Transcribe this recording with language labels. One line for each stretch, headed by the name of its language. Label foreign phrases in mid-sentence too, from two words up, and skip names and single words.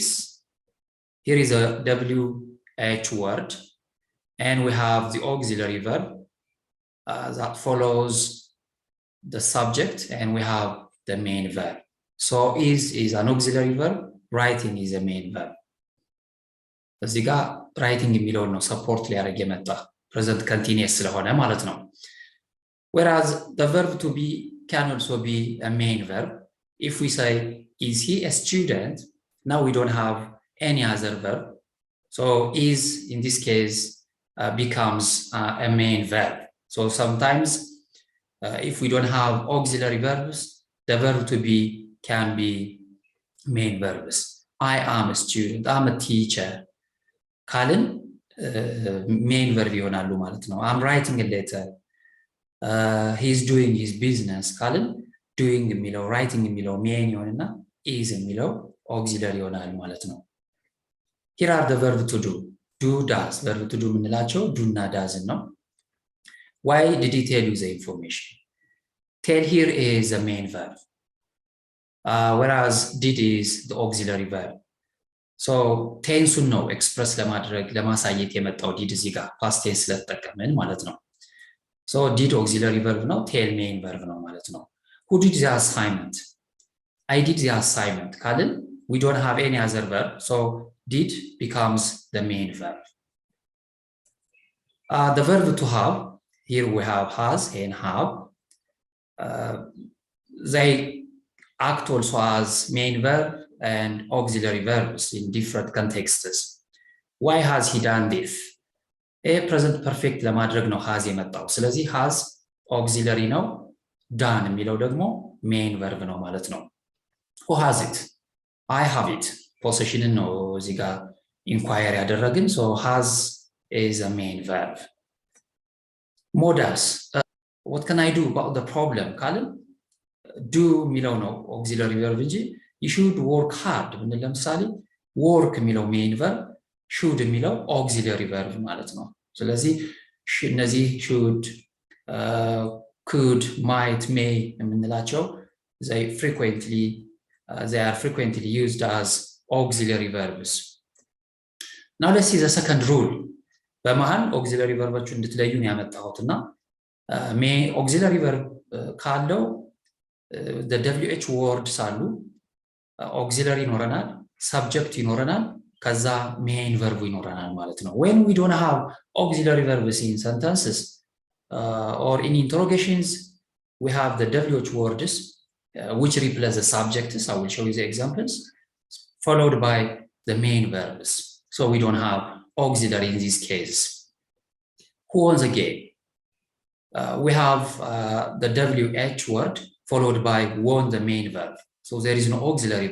English: Here is a WH word, and we have the auxiliary verb that follows the subject, and we have the main verb. So is an auxiliary verb, writing is a main verb.
Amharic: እዚህ ጋር writing የሚለውን ነው ሰፖርት ሊያደርግ የመጣ
English: present continuous
Amharic: ስለሆነ ማለት ነው።
English: Whereas the verb to be can also be a main verb. If we say, is he a student? Now we don't have any other verb. So is, in this case, becomes a main verb. So sometimes if we don't have auxiliary verbs, the verb to be can be main verbs. I am a student. I'm a teacher. Kalin, main verb
Amharic: ይሆናሉ ማለት ነው።
English: I'm writing a letter. He's doing his business. Kalin,
Amharic: doing የሚለው writing የሚለው main ይሆንና is የሚለው auxiliary ይሆናል ማለት ነው።
English: Here are the verb to do. Do, does. Verb to do
Amharic: የምንላቸው do እና does ነው።
English: Why did he tell you the information? Tell here is the main verb, whereas did is the auxiliary verb.
Amharic: So ቴንሱን ነው ኤክስፕረስ ለማድረግ ለማሳየት የመጣው did እዚህ ጋር
English: past tense
Amharic: ስለተጠቀምን ማለት ነው። So did
English: auxiliary verb
Amharic: ነው፣ tell
English: main verb
Amharic: ነው ማለት ነው። Who did the assignment?
English: I did the assignment. Kalin, we don't have any other verb, so did becomes the main verb. The verb to have, here we have has and have. They act also as main verb and auxiliary verbs in different contexts. Why has he done this? Present perfect
Amharic: ለማድረግ ነው has የመጣው። ስለዚህ has auxiliary ነው፣ done የሚለው ደግሞ
English: main verb
Amharic: ነው ማለት ነው።
English: Who has it? I have it. Possession
Amharic: ነው እዚህ ጋር
English: inquire ያደረግን so has is a main verb modals what can I do about the problem
Amharic: ካልን do የሚለው ነው
English: auxiliary verb እንጂ you should work hard
Amharic: ብንል ለምሳሌ
English: work የሚለው main verb should የሚለው auxiliary verb
Amharic: ማለት ነው ስለዚህ እነዚህ
English: should could might may የምንላቸው they are frequently used as auxiliary verbs now let's see the second rule
Amharic: በመሃል auxiliary verboቹ እንድትለዩን ያመጣሁትና may auxiliary verb ካለው the wh words አሉ auxiliary ይኖረናል subject ይኖረናል ከዛ main verb ይኖረናል ማለት ነው
English: when we don't have auxiliary verbs in sentences or in interrogations we have the wh words which replace the subjects I will show you the examples followed by the main verbs so we don't have auxiliary in this case who won the game we have the wh word followed by won the main verb so there is no auxiliary